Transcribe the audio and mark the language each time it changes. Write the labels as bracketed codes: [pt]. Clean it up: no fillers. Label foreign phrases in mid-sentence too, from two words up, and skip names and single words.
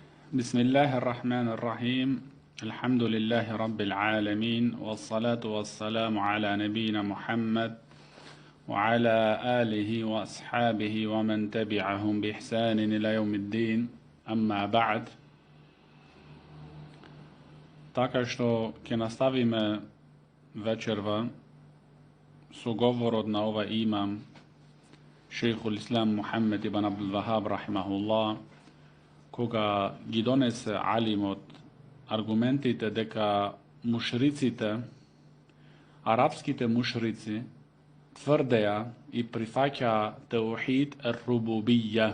[ar] بسم الله الرحمن الرحيم الحمد لله رب العالمين والصلاة والسلام على نبينا محمد وعلى آله وأصحابه ومن تبعهم بإحسان إلى يوم الدين أما بعد. [mk] Така што ќе наставиме вечерва со говорот на ова имам шейхул Ислам Мухаммед ибн Абдул Вахаб рахимахуллах, кога ги донесе алимот аргументите дека мушриците, арапските мушрици, тврдеа и прифаќаа [ar] توحيد الربوبية.